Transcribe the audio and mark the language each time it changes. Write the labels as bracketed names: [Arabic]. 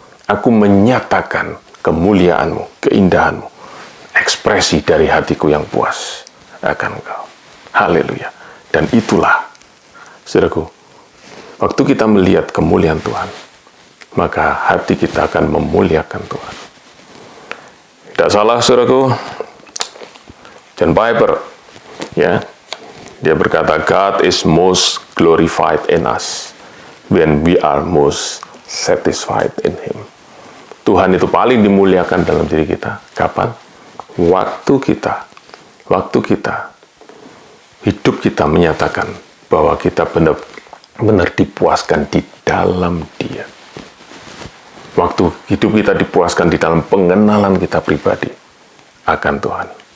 [Indonesian] Aku menyatakan kemuliaan-Mu, keindahan-Mu, ekspresi dari hatiku yang puas akan engkau. Haleluya. Dan itulah, saudaraku, waktu kita melihat kemuliaan Tuhan, maka hati kita akan memuliakan Tuhan. Tidak salah, saudaraku, [English] John Piper, [Indonesian] ya, dia berkata, [English] God is most glorified in us when we are most satisfied in Him. [Indonesian] Tuhan itu paling dimuliakan dalam diri kita. Kapan? Waktu kita, hidup kita menyatakan bahwa kita benar-benar dipuaskan di dalam Dia. Waktu hidup kita dipuaskan di dalam pengenalan kita pribadi akan Tuhan.